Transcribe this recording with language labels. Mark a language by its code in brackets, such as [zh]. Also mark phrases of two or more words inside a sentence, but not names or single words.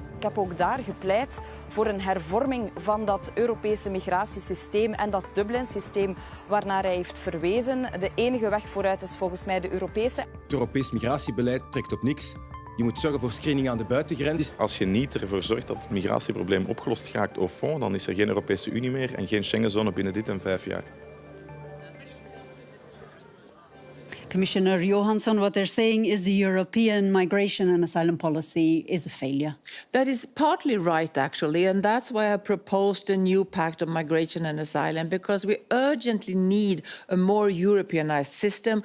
[nl] Ik heb ook daar gepleit voor een hervorming van dat Europese migratiesysteem en dat Dublin-systeem waarnaar hij heeft verwezen. De enige weg vooruit is volgens mij de Europese. Het Europees migratiebeleid trekt op niks. Je moet zorgen voor screening aan de buitengrens. Als je niet ervoor zorgt dat het migratieprobleem opgelost raakt [fr] au fond, [nl] dan is er geen Europese Unie meer en geen Schengenzone binnen dit en 5 jaar. [en] Commissioner Johansson, what they're saying is the European migration and asylum policy is a failure. That is partly right, actually, and that's why I proposed a new pact on migration and asylum, because we urgently need a more Europeanized system.